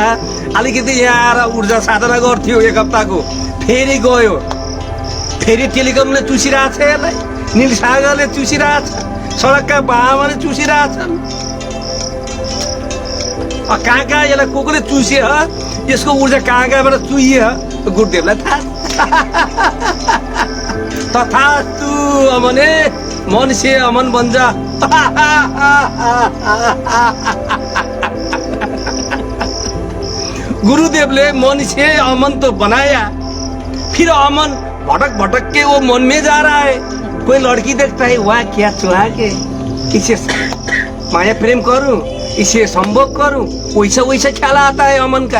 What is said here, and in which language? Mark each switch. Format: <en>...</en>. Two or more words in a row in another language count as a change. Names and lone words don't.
<ne>अलिकति यहाँ आएर ऊर्जा साधना गर्थ्यो 1 हप्ताको, फेरि गयो, फेरि टेलिकमले चुसिरहेछ यसलाई, निलसागरले चुसिरहेछ, सडकका बाबाले चुसिरहेछन्। कहाँ यसलाई कोले चुसे, यसको ऊर्जा कहाँबाट चुइए गुरुदेवलाई थाहा।</ne> <hi>तथास्तु अमने, मन से अमन बन जा। गुरुदेवले मन से अमन तो बनाया, फिर अमन भटक के वो मन में जा रहा है। कोई लड़की देखता है, वाह क्या चुहा के, इसे माया प्रेम करूं, इसे संभोग करूं, वैसा ख्याल आता है अमन का।</hi>